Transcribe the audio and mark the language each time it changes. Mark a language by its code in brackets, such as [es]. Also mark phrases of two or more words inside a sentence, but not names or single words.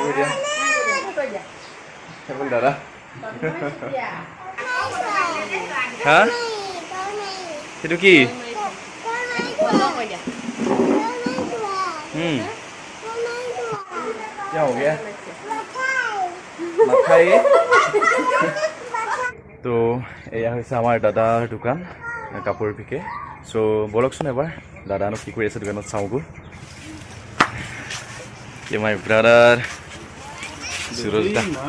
[as] সেইফালে দাদা। হা সেইটো কি? [hi] क्या हो गया? [as] তো এয়া হৈছে আমাৰ দাদাৰ দোকান, কাপোৰ বিকে। চ' বলকচোন এবাৰ দাদানো কি কৰি আছে দোকানত চাওঁগৈ। [en] my brother সুৰজ দা।